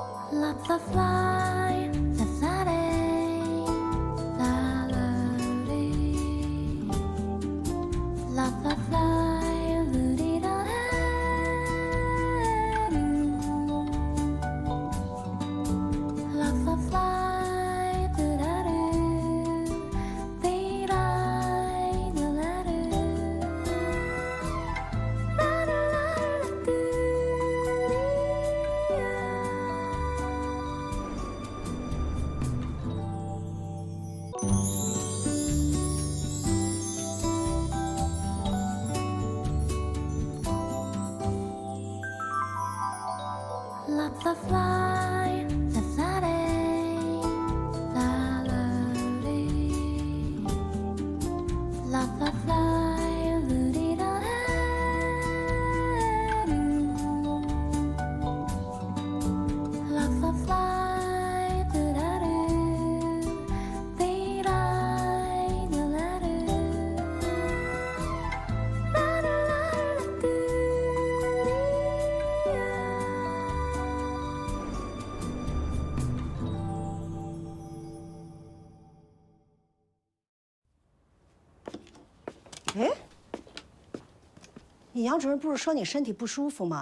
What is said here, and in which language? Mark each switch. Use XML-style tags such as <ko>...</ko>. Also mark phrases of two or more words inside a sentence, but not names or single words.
<en>Love the fly, the flatty, la la dee. Love the fly, ludi da Love the fly, da da doo, dee da da doo, la la la doo dee. Love the fly, the flatty, la la dee. Love the fly, ludi da Love the fly, da da doo, dee da da da doo, la la la doo dee.</en> <zh>哎，你杨主任不是说你身体不舒服吗？</zh>